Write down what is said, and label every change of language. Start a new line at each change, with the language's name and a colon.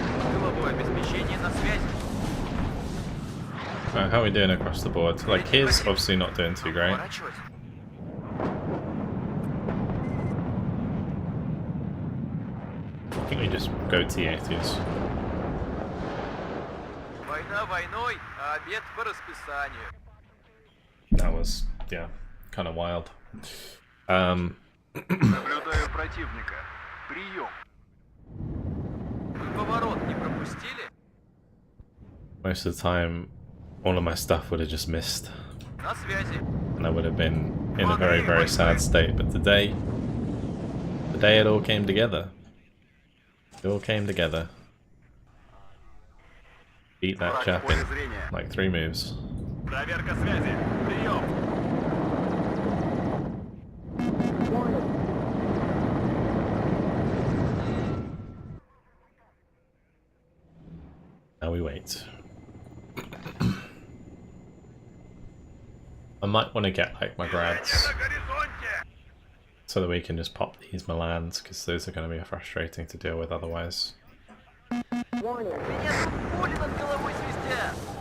Russian: Тыловое обеспечение на связи.
English: How are we doing across the board? Like, his obviously not doing too great.
Russian: Поворачивать.
English: I think we just go T-80s.
Russian: Война войной, а обед по расписанию.
English: That was, yeah, kind of wild.
Russian: Наблюдаю противника. Прием. Вы поворот не пропустили?
English: Most of the time, all of my stuff would have just missed.
Russian: На связи.
English: And I would have been in a very, very sad state. But today it all came together. It all came together. Beat that chap in like 3 moves.
Russian: Проверка связи. Прием.
English: Now we wait. I might want to get like my grads
Russian: На горизонте.
English: so that we can just pop these Milans, because those are going to be frustrating to deal with otherwise.
Russian: Меня тут пули над головой свистят.